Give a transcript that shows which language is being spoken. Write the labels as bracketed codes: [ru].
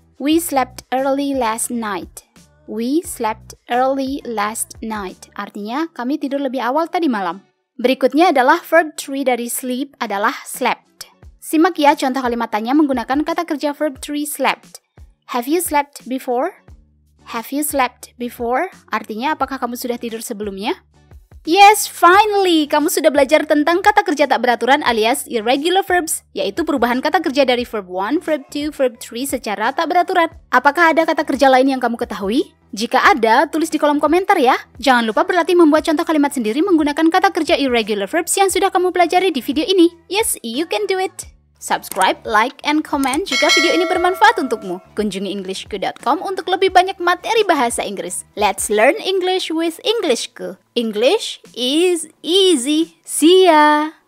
[en] We slept early last night. We slept early last night. [id] Artinya, kami tidur lebih awal tadi malam. Berikutnya adalah verb 3 dari sleep adalah slept. Simak ya contoh kalimatannya menggunakan kata kerja verb 3 slept. [en] Have you slept before? Have you slept before? [id] Artinya apakah kamu sudah tidur sebelumnya? [en] Yes, finally! [id] Kamu sudah belajar tentang kata kerja tak beraturan alias irregular verbs, yaitu perubahan kata kerja dari verb 1, verb 2, verb 3 secara tak beraturan. Apakah ada kata kerja lain yang kamu ketahui? Jika ada, tulis di kolom komentar ya. Jangan lupa berlatih membuat contoh kalimat sendiri menggunakan kata kerja irregular verbs yang sudah kamu pelajari di video ini. [en] Yes, you can do it! Subscribe, like, and comment [id] jika video ini bermanfaat untukmu. Kunjungi englishku.com untuk lebih banyak materi bahasa Inggris. [en] Let's learn English with Englishku. English is easy. See ya!